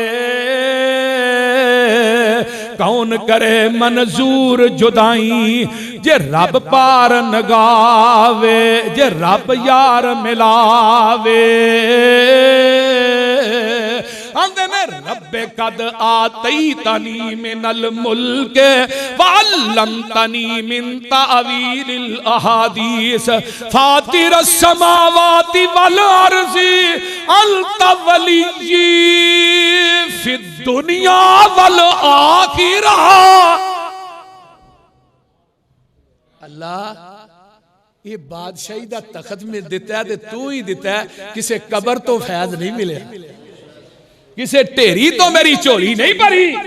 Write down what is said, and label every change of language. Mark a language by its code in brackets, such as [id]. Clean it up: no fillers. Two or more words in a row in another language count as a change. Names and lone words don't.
[pa] کون کرے منظور جدائی جے رب پار نگاوے، جے رب یار ملاوے. آندے نے [ar] رب قد آتيتني من الملك وعلمتني من تأويل الأحاديث فاطر السماوات والأرض أنت وليي في الدنيا والآخرة. [pa] اللہ یہ بادشاہی دا تخت میں دتا ہے، تو ہی دتا ہے، کسے قبر توں فیض نہیں ملے، کسے ڈھیری توں میری جھولی نہیں بھری.